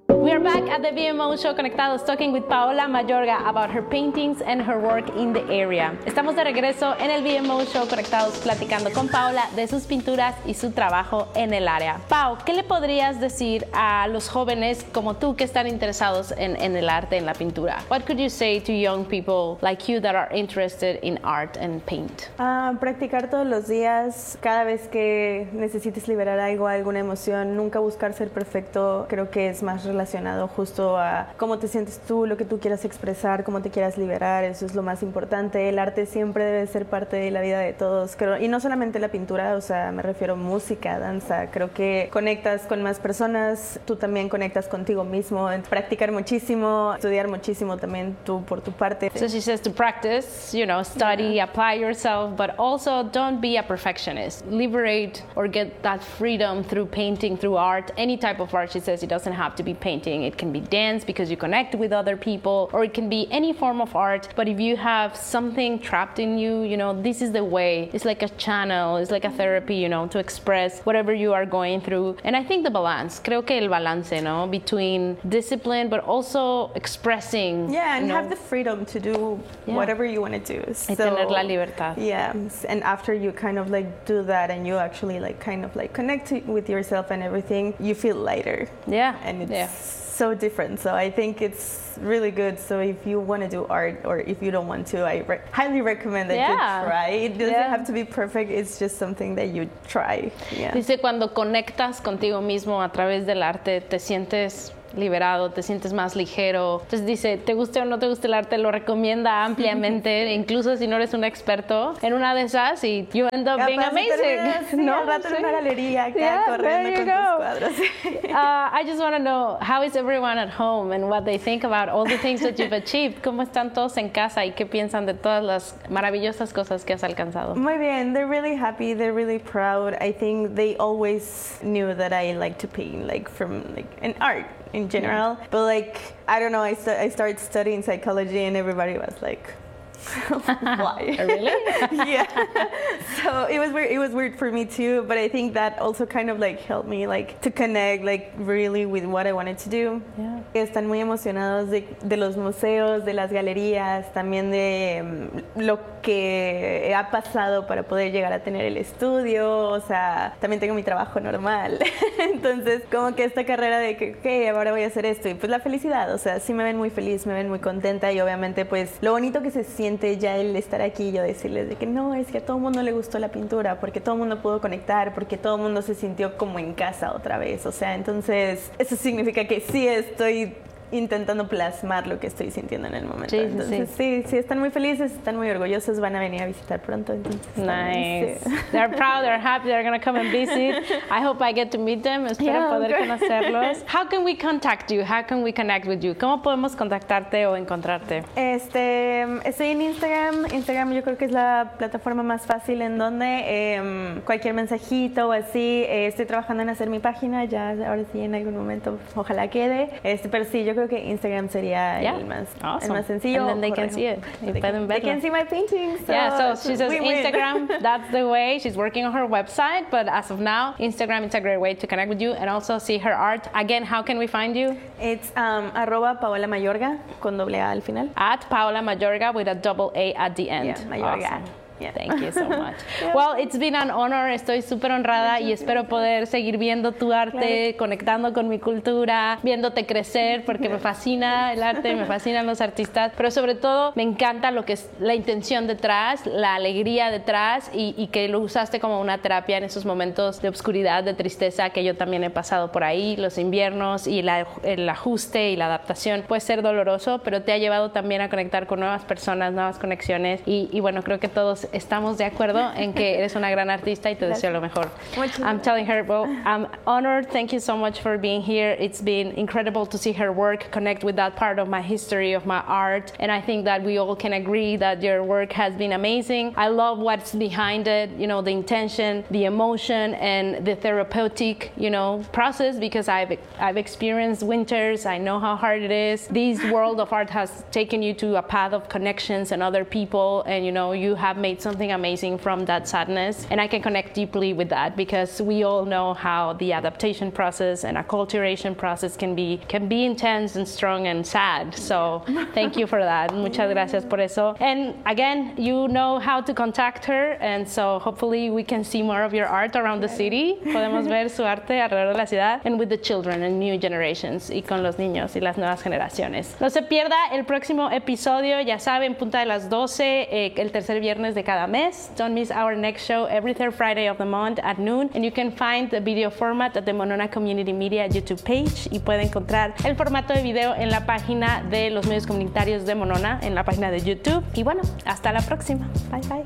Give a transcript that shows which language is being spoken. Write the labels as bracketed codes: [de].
[en] are back at the BMO Show Conectados, talking with Paola Mayorga about her paintings and her work in the area. [es] Estamos de regreso en el BMO Show Conectados, platicando con Paola de sus pinturas y su trabajo en el área. Pao, ¿qué le podrías decir a los jóvenes como tú que están interesados en el arte, en la pintura? [en] What could you say to young people like you that are interested in art and paint? [es] Practicar todos los días, cada vez que necesites liberar algo, alguna emoción, nunca buscar ser perfecto, creo que es más relacionado justo a cómo te sientes tú, lo que tú quieras expresar, cómo te quieras liberar, eso es lo más importante. El arte siempre debe ser parte de la vida de todos, creo, y no solamente la pintura, o sea, me refiero a música, danza, creo que conectas con más personas, tú también conectas contigo mismo, practicar muchísimo, estudiar muchísimo también tú por tu parte. [en] So she says to practice, you know, study, yeah, apply yourself, but also don't be a perfectionist. Liberate or get that freedom through painting, through art, any type of art. She says it doesn't have to be painting. It can be dance because you connect with other people, or it can be any form of art. But if you have something trapped in you, you know, this is the way. It's like a channel. It's like a therapy, you know, to express whatever you are going through. And I think the balance, [es] creo que el balance, no, [en] between discipline, but also expressing. Yeah, and you know, have the freedom to do, yeah, whatever you want to do. [es] So, tener la libertad. [en] Yeah, and after you kind of like do that and you actually like kind of like connect with yourself and everything, you feel lighter. Yeah. And it's, yeah, so different. So I think it's really good. So if you want to do art, or if you don't want to, I highly recommend that, yeah, you try. It doesn't, yeah, have to be perfect. It's just something that you try. Yeah. [es] Dice cuando conectas contigo mismo a través del arte, te sientes liberado, te sientes más ligero. Entonces dice, te guste o no te guste el arte, lo recomienda ampliamente, incluso si no eres un experto, en una de esas y [en] you end up being amazing. [es] Sí, ¿no? Al rato, sí, en una galería, acá, [en] yeah, [es] corriendo [en] there you [es] con [en] go. [es] Tus cuadros. [en] I just want to know, how is everyone at home and what they think about all the things that you've achieved? [es] ¿Cómo están todos en casa y qué piensan de todas las maravillosas cosas que has alcanzado? Muy bien, [en] they're really happy, they're really proud. I think they always knew that I like to paint, like from like an art in general, yeah, but like, I don't know, I started studying psychology and everybody was like, why? Really? Yeah. So it was weird. It was weird for me too, but I think that also kind of like helped me like to connect like really with what I wanted to do. Yeah. [es] Están muy emocionados de los museos, de las galerías, también de lo que ha pasado para poder llegar a tener el estudio. O sea, también tengo mi trabajo normal. Entonces, como que esta carrera de que, okay, ahora voy a hacer esto. Y pues la felicidad. O sea, sí me ven muy feliz, me ven muy contenta. Y obviamente, pues lo bonito que se siente ya el estar aquí, yo decirles de que no, es que a todo mundo le gustó la pintura, porque todo mundo pudo conectar, porque todo mundo se sintió como en casa otra vez. O sea, entonces eso significa que sí estoy intentando plasmar lo que estoy sintiendo en el momento. Sí, entonces, sí, sí, sí, están muy felices, están muy orgullosos, van a venir a visitar pronto. Entonces, [en] nice. [es] Bien, sí. [en] They're proud, they're happy, they're going to come and visit. I hope I get to meet them. [es] Espero, [en] yeah, [es] poder, [en] okay, [es] conocerlos. [en] How can we contact you? How can we connect with you? [es] ¿Cómo podemos contactarte o encontrarte? Estoy en Instagram. Instagram yo creo que es la plataforma más fácil en donde cualquier mensajito o así. Estoy trabajando en hacer mi página, ya ahora sí en algún momento ojalá quede. Pero sí, yo creo que Instagram sería, [en] yeah, [es] el más sencillo. [en] And then they can see it. They can see my paintings. So yeah, so she says Instagram, that's the way. She's working on her website, but as of now, Instagram is a great way to connect with you and also see her art. Again, how can we find you? [es] It's @PaolaMayorga con doble A al final. [en] @PaolaMayorga with a double A at the end. Yeah, Mayorga. Awesome. Thank you so much. Well, it's been an honor. [es] Estoy súper honrada y espero poder seguir viendo tu arte, claro, conectando con mi cultura, viéndote crecer, porque me fascina el arte, me fascinan los artistas, pero sobre todo me encanta lo que es la intención detrás, la alegría detrás, y que lo usaste como una terapia en esos momentos de oscuridad, de tristeza que yo también he pasado por ahí, los inviernos y el ajuste y la adaptación puede ser doloroso, pero te ha llevado también a conectar con nuevas personas, nuevas conexiones, y bueno, creo que todos estamos de acuerdo en que eres una gran artista y te deseo lo mejor. [en] I'm telling her, well, I'm honored. Thank you so much for being here. It's been incredible to see her work connect with that part of my history, of my art. And I think that we all can agree that your work has been amazing. I love what's behind it, you know, the intention, the emotion, and the therapeutic, you know, process, because I've experienced winters. I know how hard it is. This world of art has taken you to a path of connections and other people, and, you know, you have made create something amazing from that sadness. And I can connect deeply with that because we all know how the adaptation process and acculturation process can be intense and strong and sad. So thank you for that. [es] Muchas gracias por eso. [en] And again, you know how to contact her. And so hopefully we can see more of your art around the city. [es] Podemos ver su arte alrededor de la ciudad. [en] And with the children and new generations. [es] Y con los niños y las nuevas generaciones. No se pierda el próximo episodio. Ya saben, punta de las 12, el tercer viernes de cada mes. [en] Don't miss our next show every third Friday of the month at noon. And you can find the video format at the Monona Community Media YouTube page. [es] Y puede encontrar el formato de video en la página de los medios comunitarios de Monona, en la página de YouTube. Y bueno, hasta la próxima. [en] Bye, bye.